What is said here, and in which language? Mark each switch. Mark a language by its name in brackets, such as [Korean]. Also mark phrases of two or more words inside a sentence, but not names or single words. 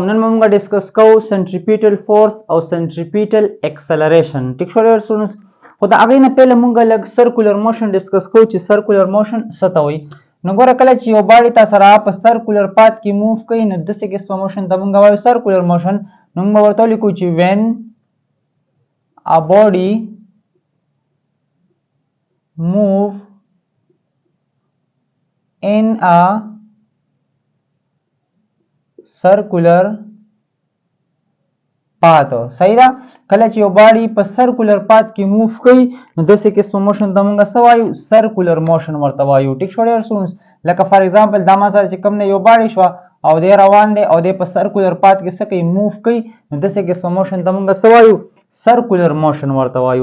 [Pashto] نن موږ ډیسکس کوو [English] centripetal force [Pashto] او [English] centripetal acceleration. [Pashto] ټیک شو [English] dear students. [Pashto] خو دا هغه نه پهله موږ لږ [English] circular motion discuss [Pashto] کوو چې [English] circular motion [Pashto] څه ته وایي. نو ګوره کله چې یو باډي تاسو را په [English] circular path [Pashto] کې موو کوي نو داسې قسمه موشن ته موږ وایو [English] circular motion. [Pashto] نو موږ ورته لیکو چې [English] when a body move in a circular path. صحیح ده. [Pashto] کله چې یو باډي په [English] circular path [Pashto] کې موو کوي نو داسې قسمه موشن ته موږ څه وایو [English] circular motion [Pashto] ورته وایو. ټیک شو [English] dear students. [Pashto] لکه [English] for example [Pashto] دا ما سره چې کوم نه یو باډي شو او دی روان دی او دی په [English] circular path [Pashto] کې څه کوي موو کوي نو داسې قسمه موشن ته موږ څه وایو [English] circular motion [Pashto] ورته وایو.